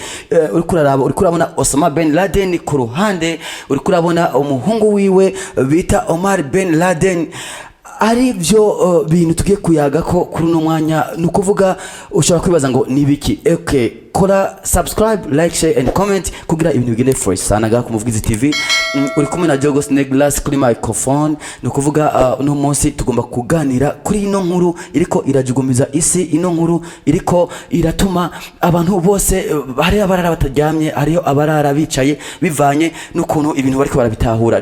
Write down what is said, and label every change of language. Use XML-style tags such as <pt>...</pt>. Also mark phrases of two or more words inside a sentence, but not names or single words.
<rn>Uri kurabona Osama Ben Laden ku ruhande, uri kurabona umuhungu wiwe bita Omar Ben Laden. Ari byo bintu tugiye kuyaga ko kuri no mwanya. Nukuvuga ushobora kwibaza ngo nibiki. Okay, kora subscribe,</rn> <en>like, share and comment</en> <rn>kugira ibintu bigende fresh sana ga ku Muvugizi TV. Uri kumwe na Jogos Neglas kuri microphone. Nukuvuga no munsi tugomba kuganira kuri ino nkuru iriko irajugumiza isi. Ino nkuru iriko iratuma abantu bose hari abarara bataryamye, hariyo abarara bicaye bivanye n'ukuntu ibintu bariko barabitahura.</rn>